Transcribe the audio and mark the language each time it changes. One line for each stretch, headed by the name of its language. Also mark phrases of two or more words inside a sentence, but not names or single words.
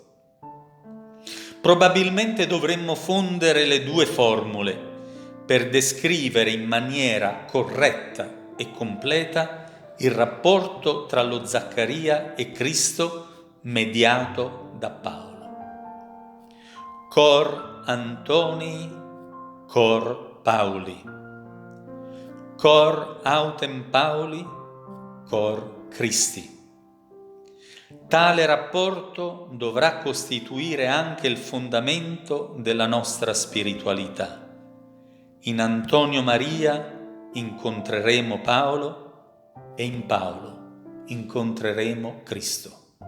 Italian: Probabilmente dovremmo fondere le due formule per descrivere in maniera corretta e completa il rapporto tra lo Zaccaria e Cristo mediato da Paolo.
Latin: Cor Antoni, Cor Pauli, Cor autem Pauli, Cor Christi.
Italian: Tale rapporto dovrà costituire anche il fondamento della nostra spiritualità. In Antonio Maria incontreremo Paolo e in Paolo incontreremo Cristo.